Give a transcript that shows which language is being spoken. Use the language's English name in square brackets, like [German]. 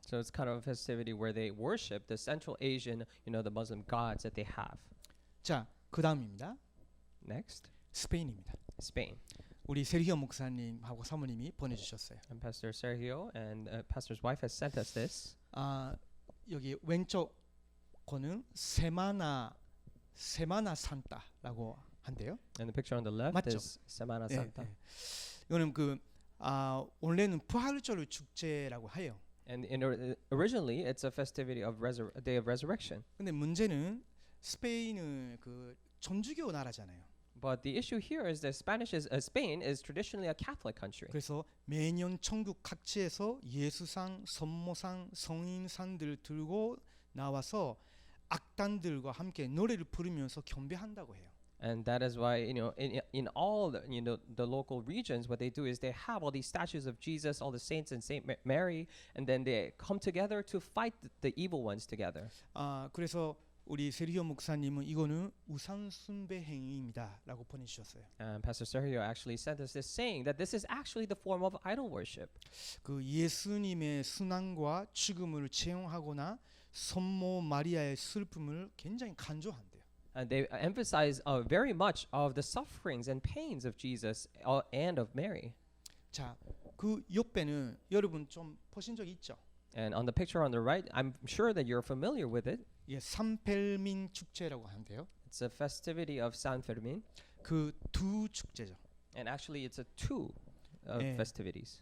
[English] So it's kind of a festivity where they worship the Central Asian, the Muslim gods that they have. [Korean] 자, 그다음입니다. [English] Next, [Korean] 스페인입니다. [English] Spain. [Korean] 우리 세리오 목사님하고 사모님이 보내주셨어요. [English] And Pastor Sergio and Pastor's wife has sent us this. [Korean] 여기 왼쪽 거는 세마나 산타라고 한대요. [English] And the picture on the left [Korean] 맞죠? [English] is Semana Santa. [Korean] 이거는 원래는 부활절 축제라고 해요. [English] And originally, it's a festivity of a day of resurrection. [Korean] 근데 문제는 스페인은 그 천주교 나라잖아요. [English] But the issue here is that Spain is traditionally a Catholic country. [Korean] 그래서 매년 천국 각지에서 예수상, 선모상, 성인상들 들고 나와서 악단들과 함께 노래를 부르면서 경배한다고 해요. [English] And that is why in all the local regions, what they do is they have all these statues of Jesus, all the saints and Saint Mary, and then they come together to fight the evil ones together. [Korean] 그래서 우리 세리오 목사님은 이거는 우상 숭배 행위입니다라고 보내주셨어요. [English] And Pastor Sergio actually sent us this saying that this is actually the form of idol worship. [Korean] 그 예수님의 순환과 죽음을 체험하거나 성모 마리아의 슬픔을 굉장히 강조한대요. [English] And they emphasize very much of the sufferings and pains of Jesus and of Mary. [Korean] 자, 그 옆에는 여러분 좀 보신 적 있죠? [English] And on the picture on the right, I'm sure that you're familiar with it. [Korean] 예, 산펠민 축제라고 하는데요. [English] It's a festivity of San Fermin. [Korean] 그 두 축제죠. [English] And actually, it's a two festivities.